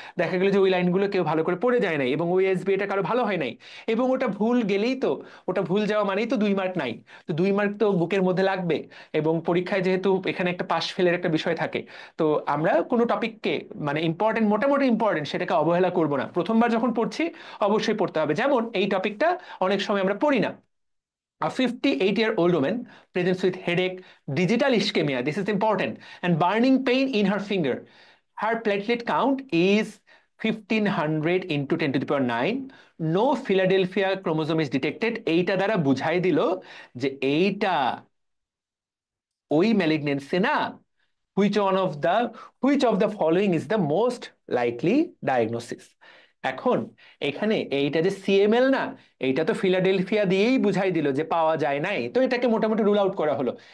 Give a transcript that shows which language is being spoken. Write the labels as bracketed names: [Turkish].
[Bangla] দেখা গেল যে ওই লাইনগুলো কেউ ভালো করে পড়ে যায় নাই, এবং ওই এসবি এটা কারো ভালো হয় নাই, এবং ওটা ভুল গেলেই তো, ওটা ভুল যাওয়া মানেই তো 2 মার্ক নাই। তো 2 মার্ক তো বুকের মধ্যে লাগবে, এবং পরীক্ষায় যেহেতু এখানে একটা পাস ফেলের একটা বিষয় থাকে, তো আমরা কোনো টপিককে মানে ইম্পর্টেন্ট, মোটামুটি ইম্পর্টেন্ট, সেটাকে অবহেলা করব না। প্রথমবার যখন পড়ছি অবশ্যই পড়তে হবে। যেমন এই টপিকটা অনেক সময় আমরা পড়ি না। [English] A 58-year-old woman presents with headache, digital ischemia, this is important, and burning pain in her finger. Her platelet count is 1500 into 10 to the power 9. No Philadelphia chromosome is detected. [Bangla] এইটা দ্বারা বুঝাই দিল যে এইটা ওই ম্যালিগনেন্সি না। [English] Which one of the which of the following is the most likely diagnosis. [Bangla] এখন এখানে এইটা যে সিএমএল না, এইটা তো ফিলাডেলফিয়া দিয়েই বুঝাই দিল যে পাওয়া যায় নাই, তো এটাকে মোটামুটি রুল আউট করা হলো।